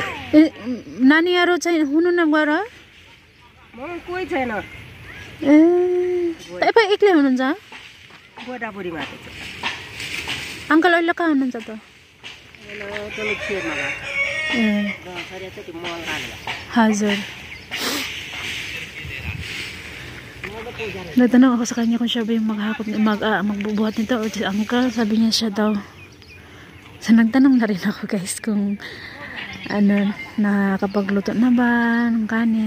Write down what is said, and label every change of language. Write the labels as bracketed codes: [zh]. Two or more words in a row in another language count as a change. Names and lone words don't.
[ne] ए नानीहरू चाहिँ हुनुहुन्न गएर म कोही छैन ए तपाईँ एक्लै हुनुहुन्छ बुढाबुढी मात्र छ अङ्कल अहिले कहाँ हुनुहुन्छ त तल छेउमा ए गएको छ त्यो मल हालेर hazard. [tl] Natanong ako sa kanya kung siya ba yung magbubuhat nito or si uncle. Sabi niya siya daw. So nagtanong na rin ako guys kung ano, nakakapagluto na ba ng kanin.